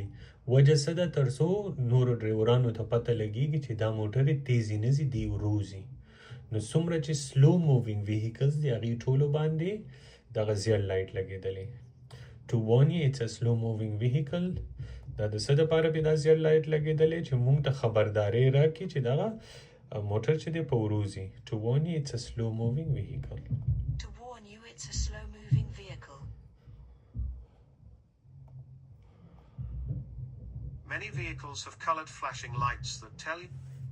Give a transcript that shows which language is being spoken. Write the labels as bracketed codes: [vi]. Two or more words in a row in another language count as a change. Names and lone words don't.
[ps] وجه څه ده؟ تر څو نورو ډریورانو ته پته لګېږي چې دا موټرې تیزې نه ځي دی ورو ځي. نو څومره چې [en] slow moving vehicles [ps] دي هغې ټولو باندې دغه زیړ لایټ لګېدلی. [en] To warn you it's a slow moving vehicle. [ps] دا د څه دپاره پې دا زیړ لایټ لګېدلی چې موږ ته خبرداری راکړي چې دغه موټر چې دی په ورو ځي. [en] To warn you it's a slow moving vehicle. To warn you it's a slow-moving vehicle. Many vehicles have colored flashing lights that tell you